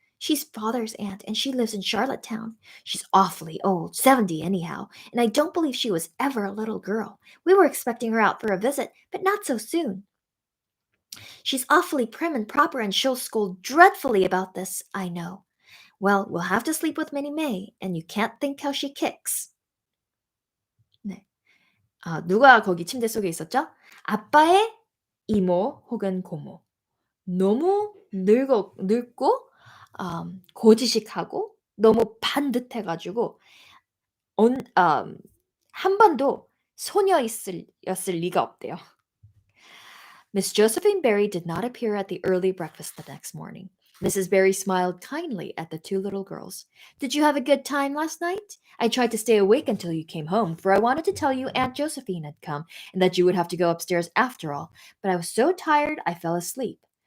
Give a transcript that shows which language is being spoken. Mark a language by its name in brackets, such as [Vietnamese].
[English] "She's father's aunt, and she lives in Charlottetown. She's awfully old, 70 anyhow, and I don't believe she was ever a little girl. We were expecting her out for a visit, but not so soon. She's awfully prim and proper, and she'll scold dreadfully about this, I know. Well, we'll have to sleep with Minnie May, and you can't think how she kicks." [Korean] 네. 누가 거기 침대 속에 있었죠? 아빠의 이모 혹은 고모. 너무 늙고 고지식하고 너무 반듯해가지고 한 번도 소녀였을 리가 없대요. [English] Miss Josephine Barry did not appear at the early breakfast the next morning. Mrs. Barry smiled kindly at the two little girls. Did you have a good time last night? I tried to stay awake until you came home, for I wanted to tell you Aunt Josephine had come and that you would have to go upstairs after all, but I was so tired I fell asleep.